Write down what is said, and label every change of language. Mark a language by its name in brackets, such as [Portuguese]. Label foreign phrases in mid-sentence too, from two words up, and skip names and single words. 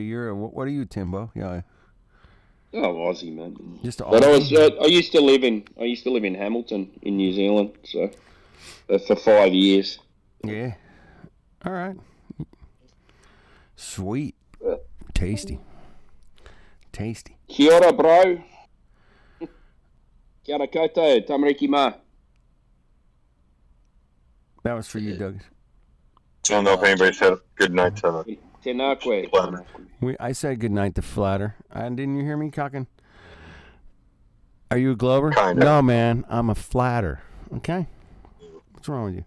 [English] You're a what are you, Timbo? Yeah. Oh, Aussie, man. Just but I used to live in Hamilton in New Zealand, so for 5 years. Yeah. All right. Sweet. Tasty. [Māori] Kia ora, bro. Kia ora koutou, tamariki ma. [English] That was for you, Doug. I don't know if anybody said good night to [Māori] Tenakwe. [English] I said good night to Flatter. Didn't you hear me cocking? Are you a Glober? Kinda. No, man. I'm a Flatter. Okay. What's wrong with you?